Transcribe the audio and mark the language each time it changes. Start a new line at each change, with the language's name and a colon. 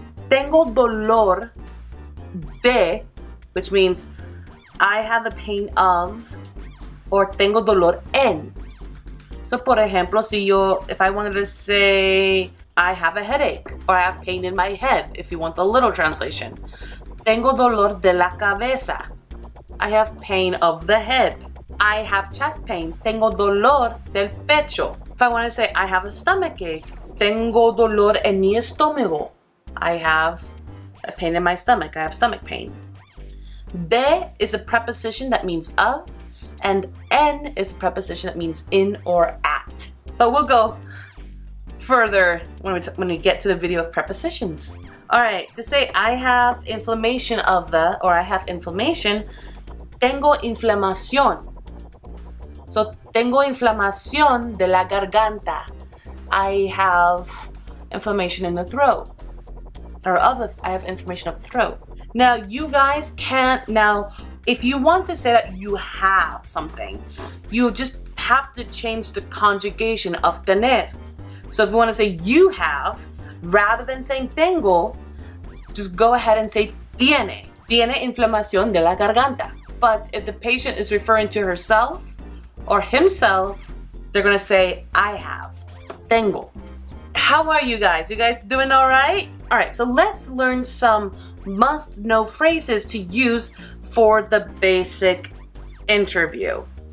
English: Tengo dolor de, which means I have the pain of, or tengo dolor en. So, por ejemplo, if I wanted to say, I have a headache, or I have pain in my head, if you want the literal translation.
Spanish: Tengo dolor de la cabeza.
English: I have pain of the head. I have chest pain.
Spanish: Tengo dolor del pecho.
English: If I want to say, I have a stomach ache.
Spanish: Tengo dolor en mi estómago.
English: I have a pain in my stomach. I have stomach pain. De is a preposition that means of. And en is a preposition that means in or at. But we'll go further when we get to the video of prepositions. All right, to say I have inflammation of the, or I have inflammation, tengo inflamación. So, tengo inflamación de la garganta. I have inflammation in the throat. If or I have inflammation of the throat. Now, you guys can't, now, if you want to say that you have something, you just have to change the conjugation of tener. So if you want to say you have, rather than saying tengo, just go ahead and say tiene.
Spanish: Tiene inflamación de la garganta.
English: But if the patient is referring to herself or himself, they're going to say I have. Tengo. How are you guys? You guys doing all right? All right, so let's learn some must-know phrases to use for the basic interview.